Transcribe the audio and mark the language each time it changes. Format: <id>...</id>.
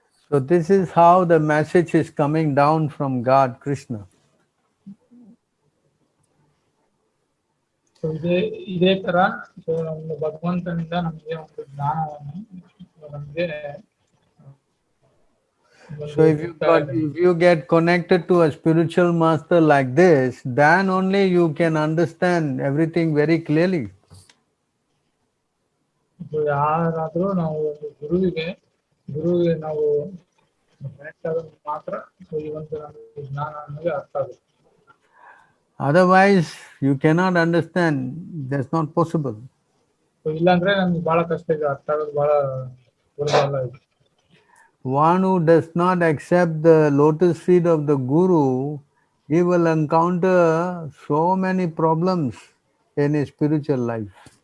<en>So this is how the message is coming down from God, Krishna.</en> <kn>So ಇದೇ ತರ ನಮ್ಮ ಭಗವಂತನಿಂದ ನಮಗೆ ಒಂದು ಜ್ಞಾನವನ್ನು ನಮಗೆ.</kn> <en>So if you get connected to a spiritual master like this, then only you can understand everything very clearly.</en> <kn>So ಯಾರಾದ್ರೂ ನಾವು ಒಂದು ಗುರುವಿಗೆ ನಾವು ಕನೆಕ್ಟ್ ಆಗೋದು ಮಾತ್ರ ಈ ಒಂದು ಜ್ಞಾನ ನಮಗೆ ಅರ್ಥ ಆಗುತ್ತೆ.</kn> <en>Otherwise you cannot understand. That's not possible.</en> <kn>So ಇಲ್ಲಾಂದ್ರೆ ನಮ್ಗೆ ಬಹಳ ಕಷ್ಟ ಇದೆ, ಅರ್ಥ ಆಗೋದು ಬಹಳ ಸುಲಭ ಇದೆ.</kn> <en>One who does not accept the lotus feet of the Guru, he will encounter so many problems in his spiritual life.</en>